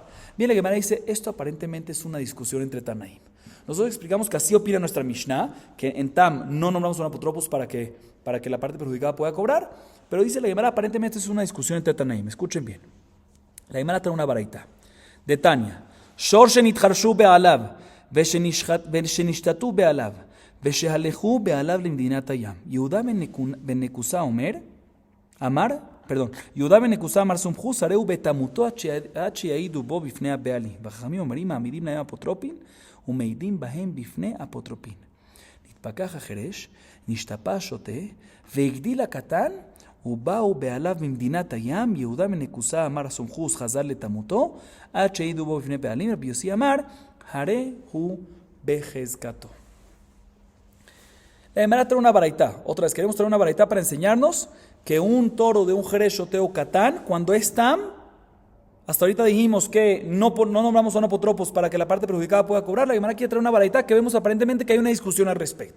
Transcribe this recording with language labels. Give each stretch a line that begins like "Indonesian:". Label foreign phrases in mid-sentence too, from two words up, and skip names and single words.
Spanish: Bien, la Gemara dice, esto aparentemente es una discusión entre Tanaim. Nosotros explicamos que así opina nuestra Mishnah, que en Tam no nombramos a un apotropus para que la parte perjudicada pueda cobrar, pero dice la Gemara, aparentemente es una discusión entre Tanaim. Escuchen bien. La Gemara trae una baraita de Tania.
Hebrew: שור שנתחרשו בעליו ושנשתתו בעליו ושהלכו בעליו למדינת הים. יהודה בן נקוסה יהודה בן נקוסה אמר סומכוס הרי הוא בתמותו עד שיעידו בו בפני הבעלים. והחכמים אומרים מעמידים להם אפוטרופין ומעידים בהם בפני אפוטרופין. נתפכח החרש, נשתפע השוטה והגדיל הקטן ובאו בעליו ממדינת הים. יהודה בן נקוסה אמר סומכוס חזר לתמותו עד שיעידו בו בפני בעלים. רבי יוסי אמר הרי הוא בחזקתו.
Spanish: La Gemara trae una baraitá. Otra vez, queremos traer una baraitá para enseñarnos que un toro de un Jerez, Shoté o Catán, cuando es Tam, hasta ahorita dijimos que no nombramos a un apotropos para que la parte perjudicada pueda cobrar. La Gemara quiere traer una baraitá que vemos aparentemente que hay una discusión al respecto.